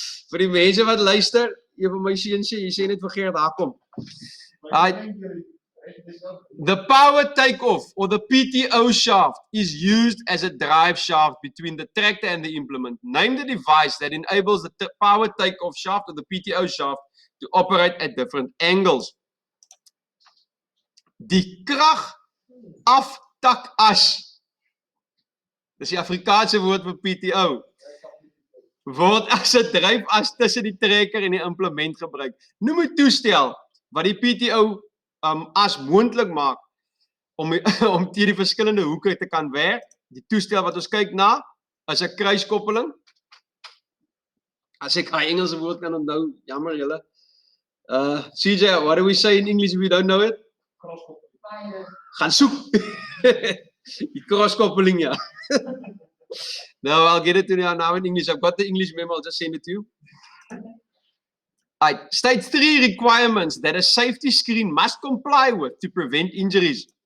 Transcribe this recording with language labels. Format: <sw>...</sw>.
<af>Vir die mense wat luister, een van my seuns sê, jy sê net vir Gert, daar kom.</af> <en>The power takeoff or the PTO shaft is used as a drive shaft between the tractor and the implement. Name the device that enables the power takeoff shaft or the PTO shaft to operate at different angles.</en> <af>Die krag aftakas. Dis die Afrikaanse woord vir PTO. Word as 'n dryfas tussen die trekker en die implement gebruik. Noem 'n toestel wat die PTO as moontlik maak om om teen die verskillende hoeke te kan werk. Die toestel wat ons kyk na is 'n kruiskoppeling. As ek daai Engelse woord kan onthou, jammer julle.</af> <en>CJ, what do we say in English if we don't know it?</en> <af>Gaan soek. Die crosskoppeling, ja.</af> <en>No, I'll get it to you now in English. I've got the English memo, I'll just send it to you. Alright, state 3 requirements that a safety screen must comply with to prevent injuries.</en>